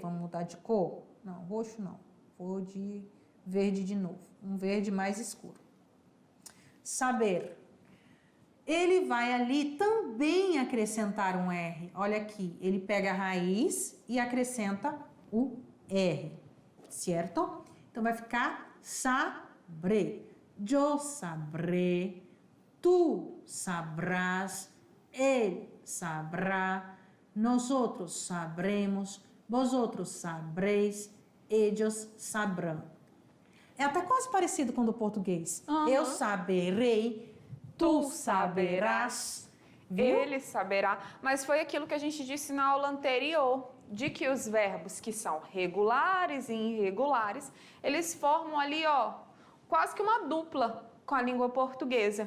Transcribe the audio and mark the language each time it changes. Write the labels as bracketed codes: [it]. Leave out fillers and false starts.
[pt] Vamos mudar de cor? Não, roxo não. Vou de verde de novo. Um verde mais escuro. Saber. Ele vai ali também acrescentar um R. Olha aqui, ele pega a raiz e acrescenta o R, certo? Então vai ficar sabré. [es] Yo sabré, tú sabrás, él sabrá, nosotros sabremos, vosotros sabréis, ellos sabrão. [pt] É até quase parecido com o do português. Eu saberei, tu saberás, viu? Ele saberá. Mas foi aquilo que a gente disse na aula anterior, de que os verbos que são regulares e irregulares, eles formam ali, quase que uma dupla com a língua portuguesa.